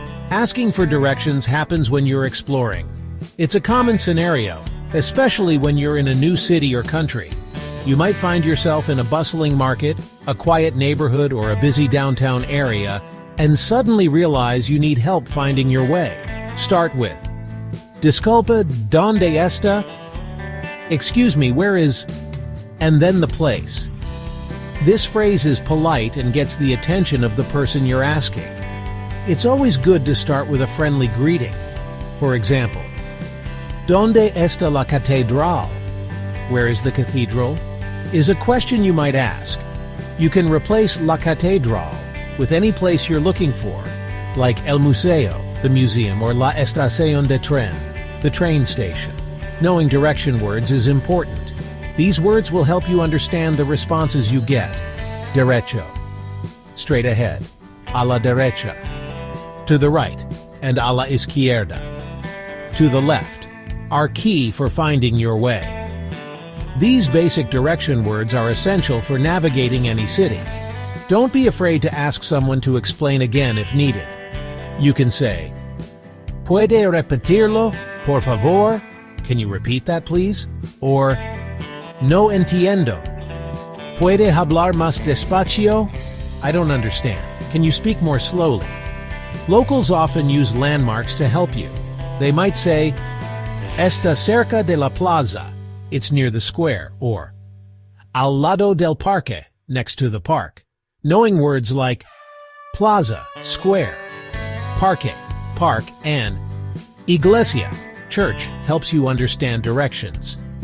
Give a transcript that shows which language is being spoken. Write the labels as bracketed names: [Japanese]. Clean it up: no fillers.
[English] Asking for directions happens when you're exploring. It's a common scenario, especially when you're in a new city or country. You might find yourself in a bustling market, a quiet neighborhood, or a busy downtown area, and suddenly realize you need help finding your way. Start with, [Spanish] disculpa, ¿dónde está? [English] Excuse me, where is? And then the place. This phrase is polite and gets the attention of the person you're asking. It's always good to start with a friendly greeting. For example, [Spanish] ¿Dónde está la catedral? [English] Where is the cathedral? Is a question you might ask. You can replace la catedral with any place you're looking for, like [Spanish] el museo, [English] the museum, or [Spanish] la estación de tren, [English] the train station. Knowing direction words is important. These words will help you understand the responses you get. Derecho, straight ahead, [Spanish] a la derecha, [English] to the right, and [Spanish] a la izquierda, [English] to the left, are key for finding your way. These basic direction words are essential for navigating any city. Don't be afraid to ask someone to explain again if needed. You can say, [Spanish] ¿Puede repetirlo, por favor? [English] Can you repeat that, please? [Spanish] Or, no entiendo. ¿Puede hablar más despacio? [English] I don't understand. Can you speak more slowly? Locals often use landmarks to help you. They might say, [Spanish] está cerca de la plaza. [English] It's near the square. Or, [Spanish] al lado del parque, [English] next to the park. Knowing words like plaza, square, parque, park, and iglesia, church, helps you understand directions.